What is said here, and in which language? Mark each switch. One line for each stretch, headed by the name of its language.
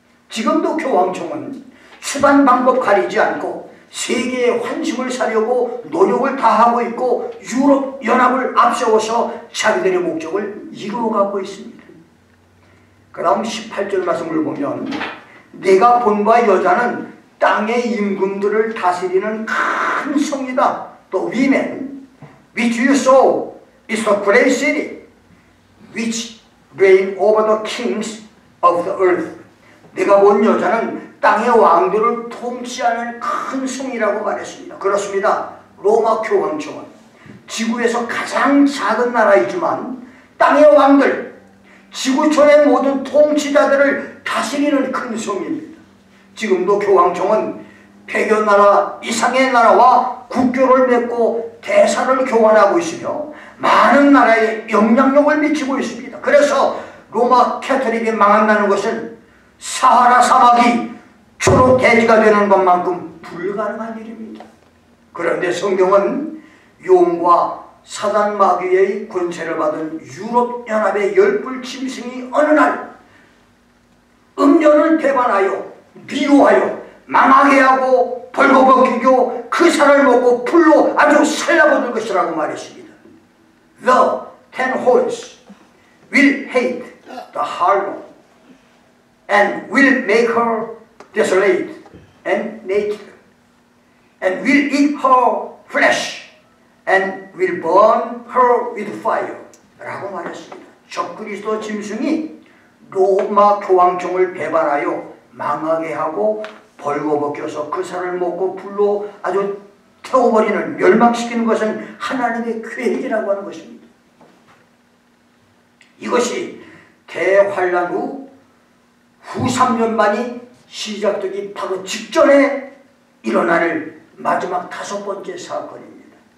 Korean: 지금도 교황청은 수단 방법 가리지 않고 세계의 환심을 사려고 노력을 다하고 있고 유럽 연합을 앞세워서 자기들의 목적을 이루어가고 있습니다. 그 다음 18절 말씀을 보면 내가 본 바 여자는 땅의 임금들을 다스리는 큰 성이다.
English: The women which you saw is the great city which reign over the kings of the earth.
Korean: 내가 본 여자는 땅의 왕들을 통치하는 큰 성이라고 말했습니다. 그렇습니다. 로마 교황청은 지구에서 가장 작은 나라이지만 땅의 왕들, 지구촌의 모든 통치자들을 다스리는 큰 성입니다. 지금도 교황청은 100여 나라 이상의 나라와 국교를 맺고 대사를 교환하고 있으며 많은 나라에 영향력을 미치고 있습니다. 그래서 로마 가톨릭이 망한다는 것은 사하라 사막이 초록 대지가 되는 것만큼 불가능한 일입니다. 그런데 성경은 용과 사단 마귀의 권세를 받은 유럽연합의 열불 짐승이 어느 날 음녀를 배반하여 미워하여 망하게 하고 벌거벗기고 그 살을 먹고 불로 아주 살라버릴 것이라고 말했습니다.
English: The 10 horns will hate the harlot and will make her desolate and naked and will eat her flesh and will burn her with fire
Korean: 라고 말했습니다. 적그리스도 짐승이 로마 교황청을 배반하여 망하게 하고 벌거벗겨서 그 살을 먹고 불로 아주 태워버리는 멸망시키는 것은 하나님의 계획이라고 하는 것입니다. 이것이 대환란 후 3년만이 시작되기 바로 직전에 일어날 마지막 5번째 사건입니다.